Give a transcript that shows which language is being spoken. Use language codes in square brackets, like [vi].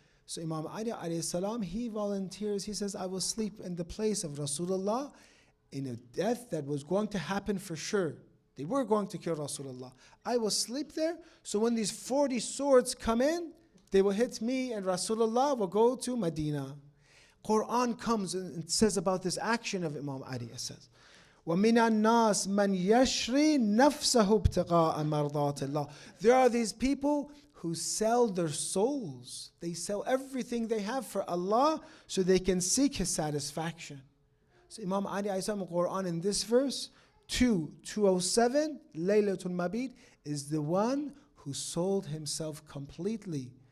[en] So Imam Ali alayhi salam, he volunteers. He says, I will sleep in the place of Rasulullah in a death that was going to happen for sure. They were going to kill Rasulullah. I will sleep there, so when these 40 swords come in, they will hit me and Rasulullah will go to Medina. Quran comes and says about this action of Imam Ali. It says, [ar] وَمِنَ النَّاسِ مَنْ يَشْرِي نَفْسَهُ ابْتِغَاءَ مَرْضَاتِ اللَّهِ. [en] There are these people who sell their souls. They sell everything they have for Allah so they can seek His satisfaction. So Imam Ali in Quran in this verse, 207, Laylatul Mabid, is the one who sold himself completely.